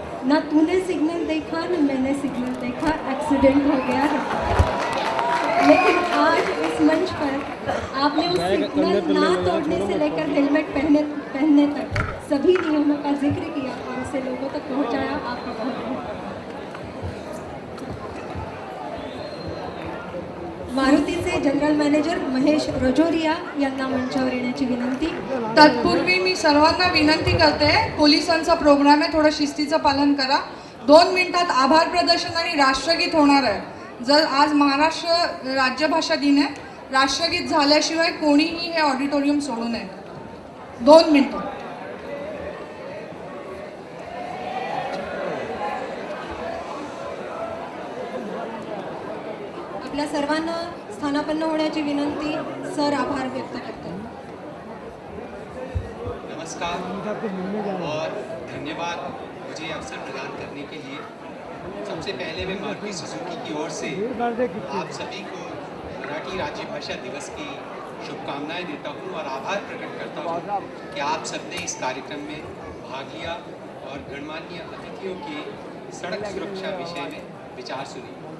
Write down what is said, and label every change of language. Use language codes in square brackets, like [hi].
[hi] ना तूने सिग्नल देखा न मैंने सिग्नल देखा, एक्सीडेंट हो गया है। लेकिन आज इस मंच पर आपने उस सिग्नल ना तोड़ने से लेकर हेलमेट पहनने तक सभी नियमों का जिक्र किया और उसे लोगों तक पहुंचाया। आपका बहुत बहुत [mr] मारुतीचे जनरल मॅनेजर महेश रजोरिया यांना मंचावर येण्याची विनंती। तत्पूर्वी मी सर्वांना विनंती करते, पोलिसांचा प्रोग्राम आहे, थोडं शिस्तीचं पालन करा। 2 मिनिटात आभार प्रदर्शन आणि राष्ट्रगीत होणार आहे। जर आज महाराष्ट्र राज्यभाषा दिन आहे, राष्ट्रगीत झाल्याशिवाय कोणीही हे ऑडिटोरियम सोडू नये। 2 मिनिटं। आपल्या सर्वांना स्थानापन्न होण्याची विनंती। सर आभार व्यक्त करते। [hi] नमस्कार और धन्यवाद मुझे ये अवसर प्रदान करने के लिए। सबसे पहले मैं मारुति सुजुकी की ओर से आप सभी को मराठी राज्य भाषा दिवस की शुभकामनाएं देता हूं और आभार प्रकट करता हूं कि आप सबने इस कार्यक्रम में भाग लिया और गणमान्य अतिथियों के सड़क सुरक्षा विषय में विचार सुनी।